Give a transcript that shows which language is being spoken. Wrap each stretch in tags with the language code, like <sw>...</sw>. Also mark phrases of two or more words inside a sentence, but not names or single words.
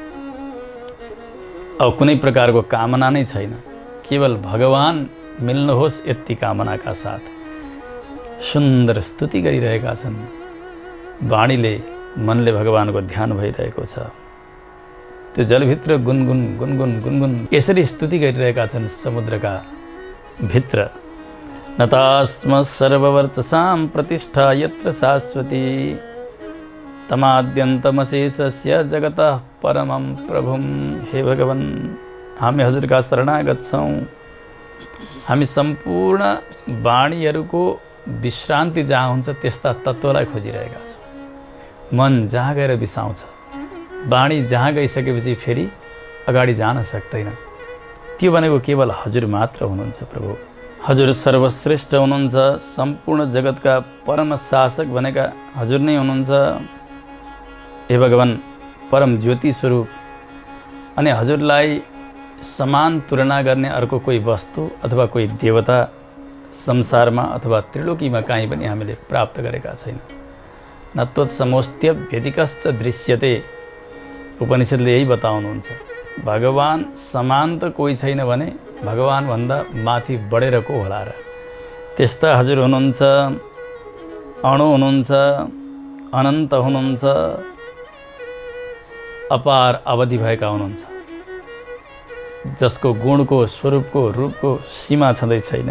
<ne>अब कुनै प्रकारको कामना नै छैन, केवल भगवान मिल्नुहोस् यति कामनाका साथ सुन्दर स्तुति गरिरहेका छन्। वाणीले, मनले भगवानको ध्यान भइरहेको छ। त्यो जलभित्र गुनगुन गुनगुन गुनगुन यसरी स्तुति गरिरहेका छन् समुद्रका भित्र।</ne> <sa>नतास्म सर्ववर्चसां प्रतिष्ठा यत्र शाश्वती तमाद्यन्तमशेषस्य जगतः परमं प्रभुं।</sa> <ne>हे भगवान्, हामी हजुरका शरणागत छौँ। हामी सम्पूर्ण वाणीहरूको विश्रान्ति जहाँ हुन्छ त्यस्ता तत्त्वलाई खोजिरहेका छौँ। मन जहाँ गएर बिसाउँछ, वाणी जहाँ गइसकेपछि फेरि अगाडि जान सक्दैन। त्यो भनेको केवल हजुर मात्र हुनुहुन्छ प्रभु। हजुर सर्वश्रेष्ठ हुनुहुन्छ, सम्पूर्ण जगतका परम शासक भनेका हजुर नै हुनुहुन्छ। हे भगवान्, परम ज्योति स्वरूप, अनि हजुरलाई समान तुलना गर्ने अर्को कोही वस्तु अथवा कोही देवता संसारमा अथवा त्रिलोकीमा काहीँ पनि हामीले प्राप्त गरेका छैन।</ne> <sa>न त्वत्समोस्त्य व्यतिकश्च दृश्यते,</sa> <ne>उपनिषद्ले यही बताउनुहुन्छ। भगवान् समान त कोही छैन भने भगवान्भन्दा माथि बढेर को होला र। त्यस्ता हजुर हुनुहुन्छ, अणु हुनुहुन्छ, अनन्त हुनुहुन्छ, अपार अवधि भएका हुनुहुन्छ, जसको गुणको, स्वरूपको, रूपको सीमा छँदै छैन।</ne>